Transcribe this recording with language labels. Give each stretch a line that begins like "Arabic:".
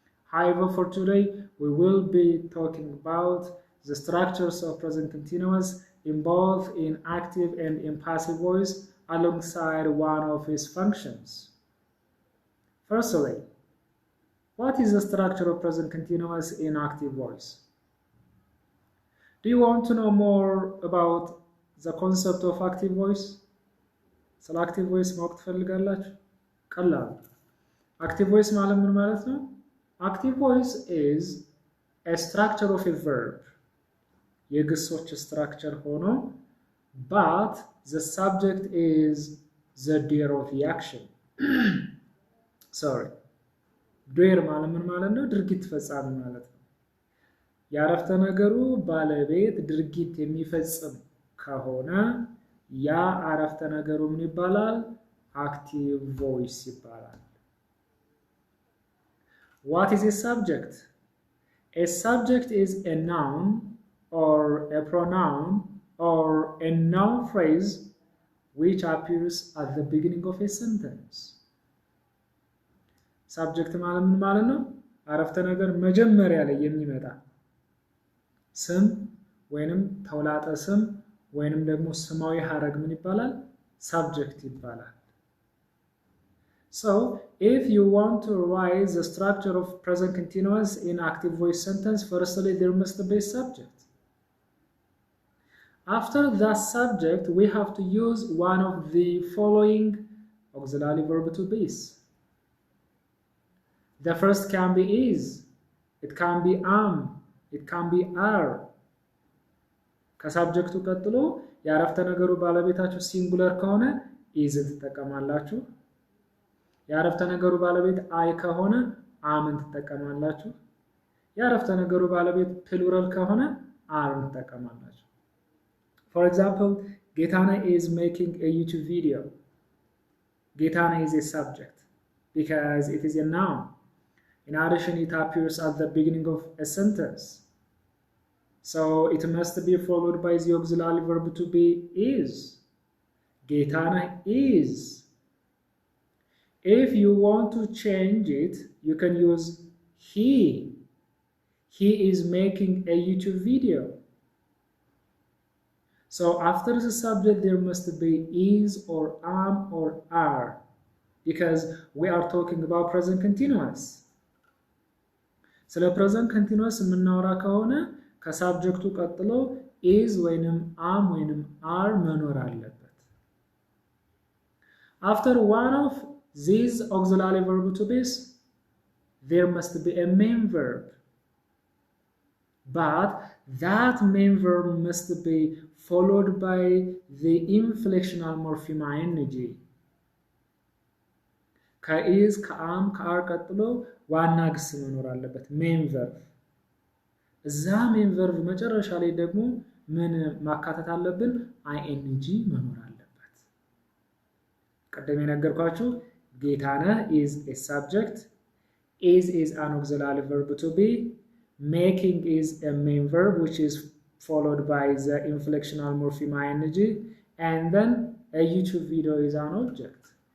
English: However, for today, we will be talking about the structures of present continuous in both in active and in passive voice alongside one of its functions. Firstly, what is the structure of present continuous in active voice? Do you want to know more about the concept of active voice?
Amharic: ስለ active voice ማወቅ ትፈልጋላችሁ? ቀላል። active voice ማለት ምን ማለት ነው?
English: active voice is a structure of a verb.
Amharic: የግሶች
English: structure ሆኖ but the subject is the doer of the action. Sorry.
Amharic: ዶር ማለት ምን ማለት ነው? ድርጊት ፈጻሚ ማለት ነው። የአረፍተ ነገሩ ባለቤት ድርጊት የሚፈጽም ከሆነ ያ አረፍተ ነገሩ ምን ይባላል? አክቲቭ ቮይስ ይባላል።
English: What is a subject? A subject is a noun or a pronoun or a noun phrase which appears at the beginning of a sentence.
Amharic: ሳብጀክት ማለት ምን ማለት ነው? አረፍተ ነገር መጀመሪያ ላይ የሚመጣ ስም ወይንም ተውላጠ ስም ወይንም ደግሞ ስማዊ ሐረግ ምን ይባላል? ሳብጀክት ይባላል።
English: So, if you want to write the structure of present continuous in active voice sentence, firstly there must be a subject. After that subject, we have to use one of the following auxiliary verb to base. The first can be is, it can be am, it can be are.
Amharic: ከሳብጀክቱ ቀጥሎ የአረፍተ ነገሩ ባለቤታችሁ ሲንጉለር ከሆነ ኢዝን ትጠቀማላችሁ። የአረፍተ ነገሩ ባለቤት አይ ከሆነ አምን ትጠቀማላችሁ። የአረፍተ ነገሩ ባለቤት ፕሉራል ከሆነ አርን ትጠቀማላችሁ።
English: For example, Gaetana is making a YouTube video. Gaetana is a subject because it is a noun. In addition, it appears at the beginning of a sentence. So it must be followed by the auxiliary verb to be is. Gaetana is. If you want to change it, you can use he. He is making a YouTube video. So after the subject, there must be is or am or are, because we are talking about present continuous.
Amharic: ስለ ፕሬዘንት ኮንቲኒዩስ የምናወራ ከሆነ ከሳብጀክቱ ቀጥሎ is ወይንም am ወይንም are መኖር አለበት።
English: After one of these auxiliary verb to be's, there must be a main verb. But that main verb must be followed by the inflectional morpheme ing.
Amharic: ከኢዝ ከአም ከአር ቀጥሎ ዋና ግስ መኖር አለበት ሜን ቨርብ። እዛ ሜን ቨርብ መጨረሻ ላይ ደግሞ ምን ማካተት አለብን?
English: አይኤንጂ መኖር አለበት።
Amharic: ቀደም የነገርኳችሁ ጌታነህ ኢዝ ኤ ሳብጀክት፣ ኢዝ
English: an auxiliary verb to be, making is a main verb which is followed by the inflectional morpheme ing, and then a YouTube video is an object.